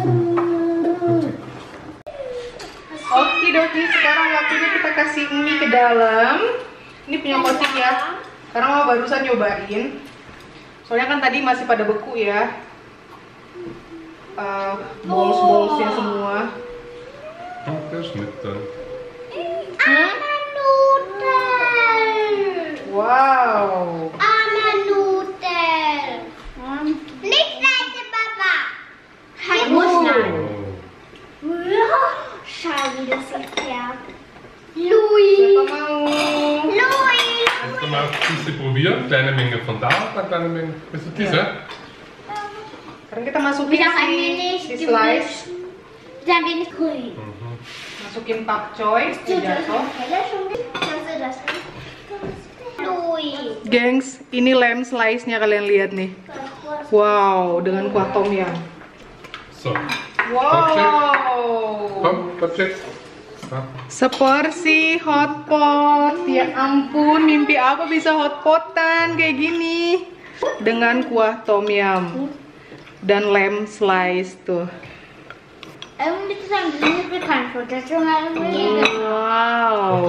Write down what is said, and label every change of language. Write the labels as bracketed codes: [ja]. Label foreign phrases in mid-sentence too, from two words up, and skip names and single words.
[id] Okidoki, sekarang waktunya kita kasih mie ke dalam. Ini punya motif ya. Karena mama barusan nyobain. Soalnya kan tadi masih pada beku ya. Bols-bolsnya semua. Wow. [de] Nicht leise, Papa. Schau, wie das sieht, ja. [id] Siapa mau? [de] Kannst du mal diese probieren? Kleine Menge von da, dann kleine Menge. Willst du diese? [id] Sekarang kita masukin si slice. [de] Dann bin ich cool. [id] Masukin pakcoy, jatuh. Gengs, ini [en] lamb slice- [id] nya kalian lihat nih. Wow, dengan kuah tom yum. So. Wow. [de] Komm, Patrick. [id] Seporsi hotpot. Ya ampun, mimpi apa bisa hotpotan kayak gini. Dengan kuah tom yum dan [en] lamb slice [id] tuh. Wow.